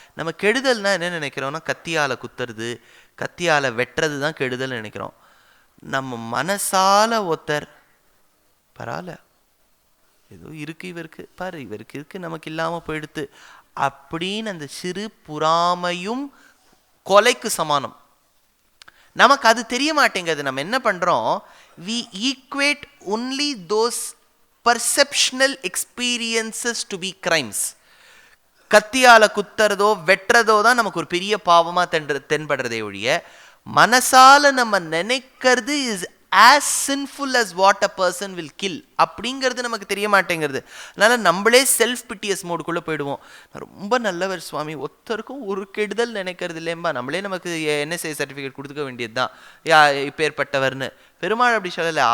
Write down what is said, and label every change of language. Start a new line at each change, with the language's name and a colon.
Tamil: நம்ம கெடுதல்னா என்ன நினைக்கிறோம்னா, கத்தியால குத்துறது கத்தியால வெட்டுறது தான் கெடுதல் நினைக்கிறோம். நம்ம மனசால ஒருத்தர் பரவாயில்ல ஏதோ இருக்கு இவருக்கு பாரு, இவருக்கு இருக்கு நமக்கு இல்லாம போயிடுத்து அப்படின்னு அந்த சிறு புறாமையும் கொலைக்கு சமானம். நமக்கு அது தெரிய மாட்டேங்குது. நம்ம என்ன பண்றோம்,
English: we equate only those perceptual experiences to be crimes.
Tamil: கத்தியால குத்துறதோ வெட்டுறதோ தான் நமக்கு ஒரு பெரிய பாவமா தென்படுறதே ஒழிய, மனசால நம்ம நினைக்கிறது
English: is as sinful as what a person will kill
Tamil: அப்படிங்கிறது நமக்கு தெரிய மாட்டேங்கிறது. அதனால நம்மளே செல்ஃப் பிட்டியஸ் மோடுக்குள்ள போயிடுவோம். ரொம்ப நல்லவர் சுவாமி, ஒருத்தருக்கும் ஒரு கெடுதல் நினைக்கிறது இல்லையம்பா, நம்மளே நமக்கு NSA சர்டிஃபிகேட் கொடுத்துக்க வேண்டியதுதான் இப்பேற்பட்டவர்னு. பெருமாள் அப்படி சொல்லலை.